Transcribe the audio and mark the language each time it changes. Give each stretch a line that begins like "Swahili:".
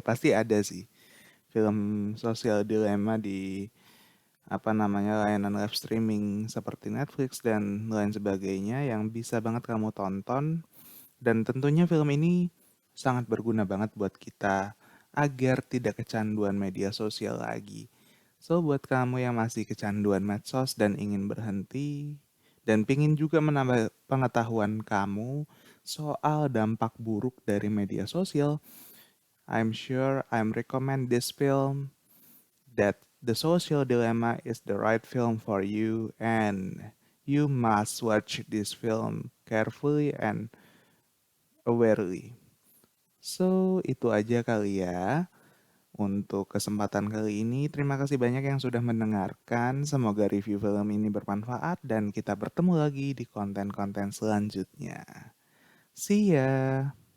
Indonesian: Pasti ada sih film sosial dilema di apa namanya layanan live streaming seperti Netflix dan lain sebagainya yang bisa banget kamu tonton, dan tentunya film ini sangat berguna banget buat kita agar tidak kecanduan media sosial lagi. So buat kamu yang masih kecanduan medsos dan ingin berhenti dan pingin juga menambah pengetahuan kamu, soal dampak buruk dari media sosial,
English: I'm sure I'm recommend this film that The Social Dilemma is the right film for you and you must watch this film carefully and awarely.
Indonesian: So, itu aja kali ya untuk kesempatan kali ini. Terima kasih banyak yang sudah mendengarkan. Semoga review film ini bermanfaat dan kita bertemu lagi di konten-konten selanjutnya.
English: See ya!